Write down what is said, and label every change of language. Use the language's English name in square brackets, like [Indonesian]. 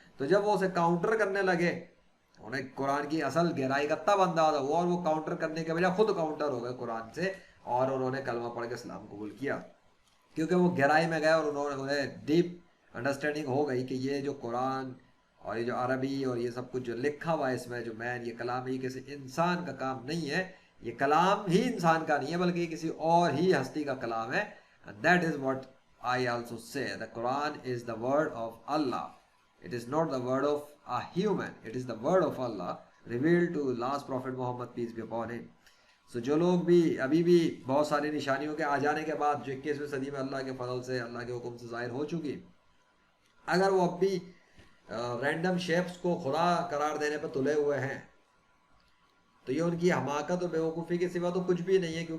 [Urdu] تو جب وہ اسے کاؤنٹر کرنے لگے، انہیں قرآن کی اصل گہرائی کا تب اندازہ ہوا، اور وہ کاؤنٹر کرنے کے بجائے خود کاؤنٹر ہو گئے قرآن سے، اور انہوں نے کلمہ پڑھ کے اسلام قبول کیا، کیونکہ وہ گہرائی میں گئے اور انہیں ڈیپ انڈرسٹینڈنگ ہو گئی کہ یہ جو قرآن اور یہ جو عربی اور یہ سب کچھ جو لکھا ہوا ہے اس میں جو مین، یہ کلام ہی کسی انسان کا کام نہیں ہے، یہ کلام ہی انسان کا نہیں ہے بلکہ یہ کسی اور ہی ہستی کا کلام ہے. [English] That is what I also say the Quran is the word of Allah. It is not the word of a human. It is the word of Allah revealed to last prophet Muhammad, peace be upon him. [Urdu] So جو لوگ بھی ابھی بھی بہت ساری نشانیوں کے آ جانے کے بعد جو 21ویں صدی میں اللہ کے فضل سے، اللہ کے حکم سے ظاہر ہو چکی، اگر وہ اب بھی رینڈم شیپس کو خدا قرار دینے پہ تلے ہوئے ہیں، تو یہ ان کی حماقت اور بیوقوفی کے سوا تو کچھ بھی نہیں ہے.